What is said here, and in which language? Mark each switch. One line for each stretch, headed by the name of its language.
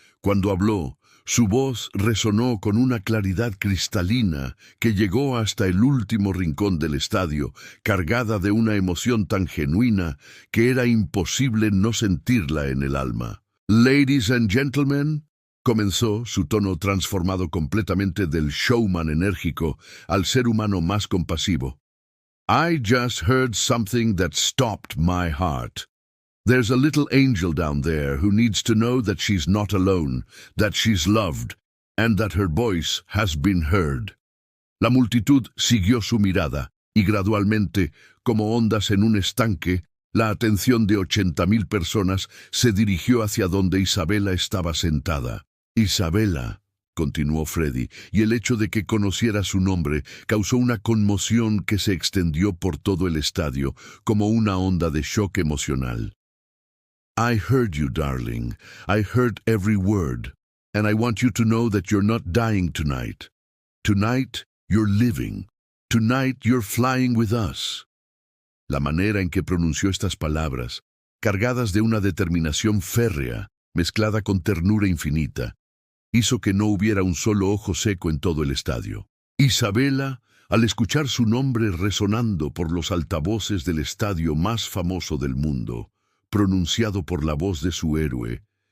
Spanish: Cuando habló, su voz resonó con una claridad cristalina que llegó hasta el último rincón del estadio, cargada de una emoción tan genuina que era imposible no sentirla en el alma.
English: «Ladies and gentlemen»,
Spanish: comenzó, su tono transformado completamente del showman enérgico al ser humano más compasivo.
English: «I just heard something that stopped my heart. There's a little angel down there who needs to know that she's not alone, that she's loved, and that her voice has been heard».
Spanish: La multitud siguió su mirada, y gradualmente, como ondas en un estanque, la atención de 80.000 personas se dirigió hacia donde Isabella estaba sentada. «Isabella», continuó Freddie, y el hecho de que conociera su nombre causó una conmoción que se extendió por todo el estadio, como una onda de shock emocional.
English: «I heard you, darling. I heard every word. And I want you to know that you're not dying tonight. Tonight, you're living. Tonight, you're flying with us».
Spanish: La manera en que pronunció estas palabras, cargadas de una determinación férrea, mezclada con ternura infinita, hizo que no hubiera un solo ojo seco en todo el estadio. Isabella, al escuchar su nombre resonando por los altavoces del estadio más famoso del mundo, pronunciado por la voz de su héroe,